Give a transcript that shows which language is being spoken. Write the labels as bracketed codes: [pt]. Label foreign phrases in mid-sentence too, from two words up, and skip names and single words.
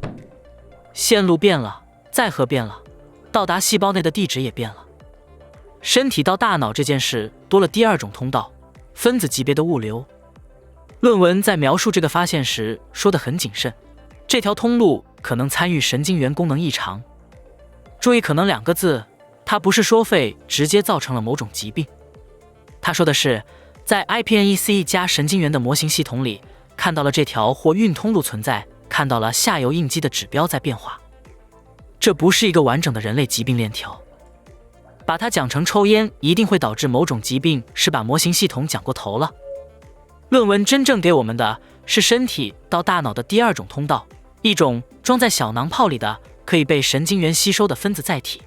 [zh] 線路變了，載荷變了，到達細胞內的地址也變了。身體到大腦這件事多了第二種通道，分子級別的物流。論文在描述這個發現時說得很謹慎，這條通路可能參與神經元功能異常。注意可能兩個字，它不是說肺直接造成了某種疾病，他說的是在 iPNEC 加神經元的模型系統裡看到了這條或運通路存在，看到了下游应激的指標在变化。這不是一個完整的人類疾病鏈條，把它講成抽煙一定會導致某種疾病，是把模型系統講過頭了。論文真正給我們的是身體到大腦的第二種通道，一種裝在小囊泡裡的可以被神經元吸收的分子載體。